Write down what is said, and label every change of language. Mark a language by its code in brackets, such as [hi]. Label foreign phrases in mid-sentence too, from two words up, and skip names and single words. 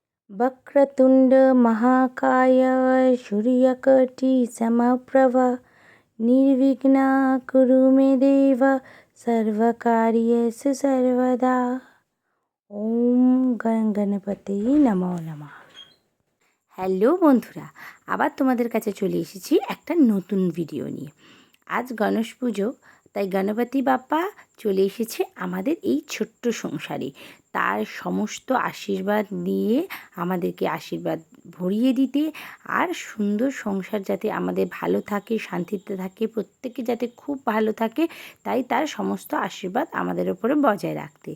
[sa] वक्रतुंड महाकाय सूर्यकोटि समप्रभ निर्विघ्ना कुरु मे देव सर्वकार्येषु सर्वदा। ओम गणपति नमो नमः। [bn] হ্যালো বন্ধুরা, আবার তোমাদের কাছে চলে এসেছি একটা নতুন ভিডিও নিয়ে। আজ গণেশ পুজো, তাই গণপতি বাপ্পা চলে এসেছে আমাদের এই ছোট্ট সংসারে। তার সমস্ত আশীর্বাদ নিয়ে আমাদেরকে আশীর্বাদ ভরিয়ে দিতে, আর সুন্দর সংসার যাতে আমাদের ভালো থাকে, শান্তিতে থাকে, প্রত্যেকে যাতে খুব ভালো থাকে, তাই তার সমস্ত আশীর্বাদ আমাদের ওপরে বজায় রাখতে।